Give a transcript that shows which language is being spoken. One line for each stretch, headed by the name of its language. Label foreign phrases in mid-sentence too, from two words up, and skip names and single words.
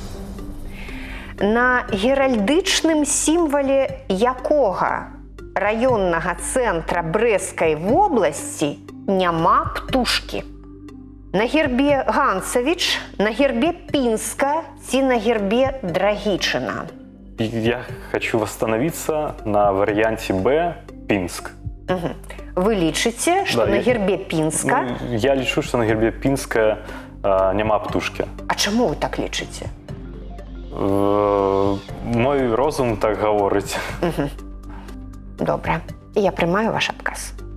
Belarusian: На геральдычным сімвале якога раённага цэнтра Брэскай вобласці няма птушкі? На гербе Ганцавіч, на гербе Пінска ці на гербе Драгічына?
Russian: Я хочу восстановиться на варианте Б, Пинск.
Belarusian: Вы лічыце, што Да, на я- гербе Пінска... Ну, я лічу, што на гербе Пінска няма птушкі. А чаму вы так лічыце? Мой розум так гаворыць. Добра, я прымаю ваш адказ.